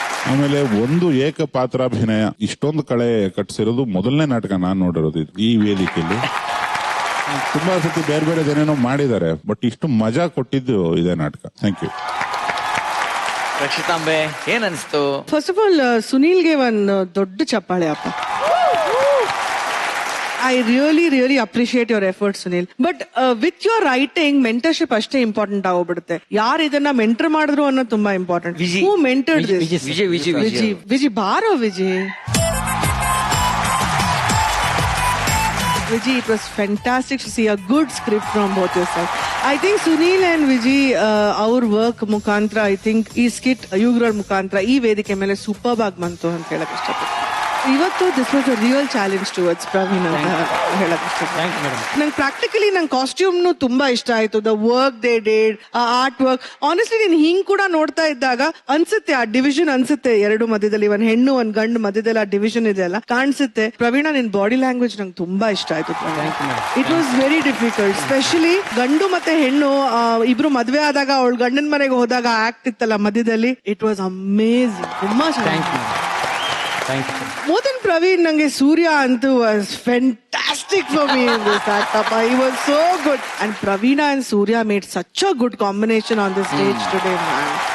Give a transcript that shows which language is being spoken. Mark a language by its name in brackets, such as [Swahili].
[Kannada] ಆಮೇಲೆ ಒಂದು ಏಕ ಪಾತ್ರಾಭಿನಯ, ಇಷ್ಟೊಂದು ಕಳೆ ಕಟ್ಸಿರೋದು ಮೊದಲನೇ ನಾಟಕ ನಾನ್ ನೋಡಿರೋದು ಈ ವೇದಿಕೆಯಲ್ಲಿ. ತುಂಬಾ ಸತಿ ಬೇರೆ ಬೇರೆ ಏನೇನೋ ಮಾಡಿದ್ದಾರೆ, ಬಟ್ ಇಷ್ಟು ಮಜಾ ಕೊಟ್ಟಿದ್ದು ಇದೇ ನಾಟಕ. [English] Thank you. [Kannada] ರಕ್ಷಿತಾಂಬೆ, ಏನ್ ಅನ್ಸ್ತು? ಫಸ್ಟ್ ಆಫ್ ಆಲ್ ಸುನೀಲ್ಗೆ ಒಂದು ದೊಡ್ಡ ಚಪ್ಪಾಳೆ ಅಪ್ಪ. [English] I really appreciate your efforts, Sunil. But with your writing, mentorship [Kannada] ಅಷ್ಟೇ ಇಂಪಾರ್ಟೆಂಟ್ ಆಗೋಗ್ಬಿಡುತ್ತೆ. ಯಾರು ಇದನ್ನ ಮೆಂಟರ್ ಮಾಡಿದ್ರು ಅನ್ನೋದು ತುಂಬಾ important. [English] Who mentored this? [Kannada] Viji ಬಾರೋ Viji. [English] Viji, it was fantastic to see a good script from both your sides. I think Sunil and Viji, our work [Kannada] ಮುಖಾಂತರ, I think ಈ skit ಯುಗ್ರಲ್ ಮುಖಾಂತರ ಈ ವೇದಿಕೆ ಮೇಲೆ ಸೂಪರ್ ಆಗಿ ಬಂತು ಅಂತ ಹೇಳಕ್ ಇಷ್ಟಪಡ್ತೀನಿ. [English] ಇವತ್ತು this was a real challenge towards Praveen [Kannada] ಅಂತ ಹೇಳಕ್ ಇಷ್ಟಪಡ್ತೀನಿ. ನಂಗೆ ಪ್ರಾಕ್ಟಿಕಲಿ ನಂಗೆ ಕಾಸ್ಟ್ಯೂಮ್ನು ತುಂಬಾ ಇಷ್ಟ ಆಯ್ತು. [English] The work they did, ಆ art work. [Kannada] ಆನೆಸ್ಟ್ಲಿ ನೀನ್ ಹಿಂಗ್ ಕೂಡ ನೋಡ್ತಾ ಇದ್ದಾಗ ಅನ್ಸುತ್ತೆ, ಆ ಡಿವಿಷನ್ ಅನ್ಸುತ್ತೆ ಎರಡು ಮಧ್ಯದಲ್ಲಿ, ಒಂದ್ ಹೆಣ್ಣು ಒಂದ್ ಗಂಡು ಮಧ್ಯದಲ್ಲಿ ಆ ಡಿವಿಷನ್ ಇದೆ ಅಲ್ಲ, ಕಾಣಿಸುತ್ತೆ. ಪ್ರವೀಣ, ನಿನ್ ಬಾಡಿ ಲ್ಯಾಂಗ್ವೇಜ್ ನಂಗೆ ತುಂಬಾ ಇಷ್ಟ ಆಯ್ತು. [English] It was very difficult. [Kannada] Specially ಗಂಡು ಮತ್ತೆ ಹೆಣ್ಣು ಇಬ್ರು ಮದ್ವೆ ಆದಾಗ ಅವಳು ಗಂಡನ ಮನೆಗೆ ಹೋದಾಗ ಆಕ್ಟ್ ಇತ್ತಲ್ಲ ಮಧ್ಯದಲ್ಲಿ, [English] It was amazing. [Kannada] ತುಂಬಾ ಚೆನ್ನಾಗಿ. [English] More than Praveen, [Kannada] nange Surya antu [English] was fantastic for me in this act. He was so good. And Praveena and Surya made such a good combination on the stage today, man.